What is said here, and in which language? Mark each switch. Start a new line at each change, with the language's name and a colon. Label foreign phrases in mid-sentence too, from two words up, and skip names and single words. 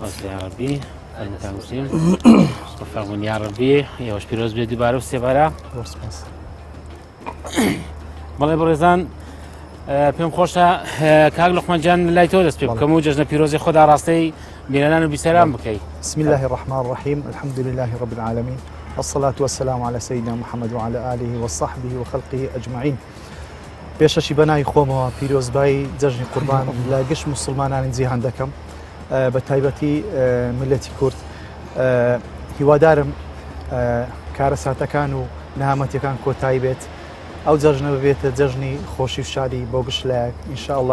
Central Kurdish: ڕبی فەرمون یا ڕەبی ئێوەش پیرۆز بێت دووبارە و سێبارە. زۆر سوپاس. بەڵێ بەڕێزان پێم خۆشە کاک لوقمان جان لای تۆ دەست پێ بکەم و جەژنە پیرۆزی خۆدا ڕاستەی بینەران و بیسەران بکەیت.
Arabic: بسم الله الرحمن الرحيم الحمد لله رب العالمين والصلاة والسلام على سيدنا محمد وعلى آله وصحبه وخلقه أجمعين.
Central Kurdish: پێشەشی بەنای خۆمەوە پیرۆزبایی جەژنی قوربان لە گشت موسڵمانانی جیهان دەکەم بە تایبەتی ملەتی کورد. هیوادارم کارەساتەکان و نەهامەتیەکان کۆتایی بێت. ئەو جەژنە ببێتە جەژنی خۆشی و شادی بۆ گشت لایەک ئینشاءالله.